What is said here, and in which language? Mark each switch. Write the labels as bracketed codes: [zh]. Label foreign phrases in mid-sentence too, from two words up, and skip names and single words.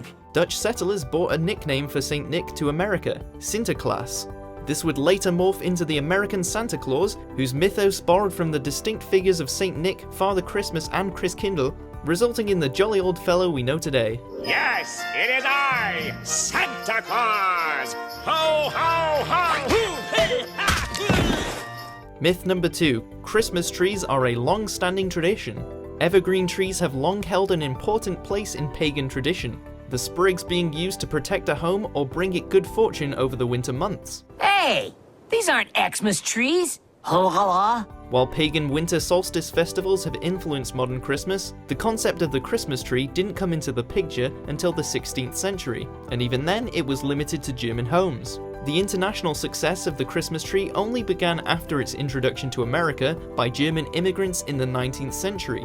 [en] Dutch settlers brought a nickname for St. Nick to America, Sinterklaas. This would later morph into the American Santa Claus, whose mythos borrowed from the distinct figures of St. Nick, Father Christmas, and Christkindl, resulting in the jolly old fellow we know today. Yes, it is I, Santa Claus! Ho, ho, ho! Hoo, hey, ha, hoo. Myth number 2. Christmas trees are a long-standing tradition. Evergreen trees have long held an important place in pagan tradition, the sprigs being used to protect a home or bring it good fortune over the winter months. Hey, these aren't Xmas trees. Ho ha. While pagan winter solstice festivals have influenced modern Christmas, the concept of the Christmas tree didn't come into the picture until the 16th century, and even then it was limited to German homes. The international success of the Christmas tree only began after its introduction to America by German immigrants in the 19th century.